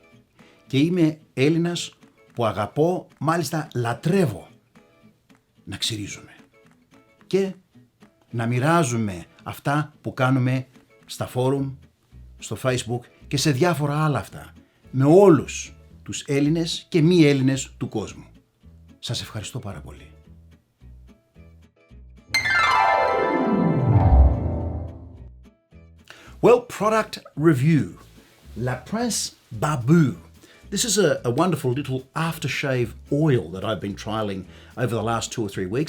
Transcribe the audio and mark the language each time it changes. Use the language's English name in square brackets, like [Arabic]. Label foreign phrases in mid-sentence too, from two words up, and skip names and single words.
[Greek] Και είμαι Έλληνας που αγαπώ, μάλιστα λατρεύω, να ξυρίζουμε. Και να μοιράζουμε αυτά που κάνουμε στα φόρουμ, στο Facebook και σε διάφορα άλλα αυτά, με όλους τους Έλληνες και μη Έλληνες του κόσμου. Σας ευχαριστώ πάρα πολύ. [English] Well, product review. LePrince Barbu. This is a wonderful little aftershave oil that I've been trialing over the last 2 or 3 weeks.